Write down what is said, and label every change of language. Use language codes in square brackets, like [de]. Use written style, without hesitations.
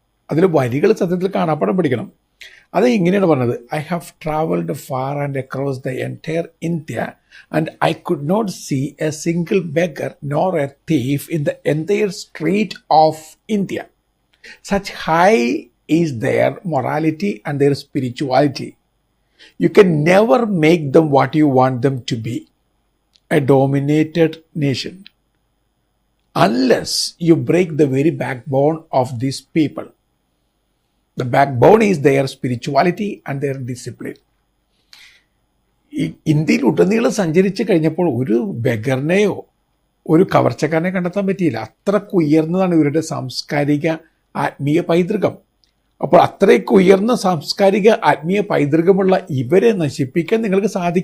[ml] അതിൽ വരികൾ സത്യത്തിൽ കാണാപ്പാടം പഠിക്കണം. അത് ഇങ്ങനെയാണ് പറഞ്ഞത്: [en] I have travelled far and across the entire India and I could not see a single beggar nor a thief in the entire street of India. Such high is their morality and their spirituality. You can never make them what you want them to be, a dominated nation, unless you break the very backbone of these people. The backbone is their spirituality and their discipline. [ml] ഇന്ത്യയിൽ ഉടനീളം സഞ്ചരിച്ച് കഴിഞ്ഞപ്പോൾ ഒരു ബെഗറിനെയോ ഒരു കവർച്ചക്കാരനെ കണ്ടെത്താൻ പറ്റിയില്ല. അത്രയ്ക്ക് ഉയർന്നതാണ് ഇവരുടെ സാംസ്കാരിക ആത്മീയ പൈതൃകം. അപ്പോൾ അത്രയ്ക്ക് ഉയർന്ന സാംസ്കാരിക ആത്മീയ പൈതൃകമുള്ള ഇവരെ നശിപ്പിക്കാൻ നിങ്ങൾക്ക് സാധിക്കും.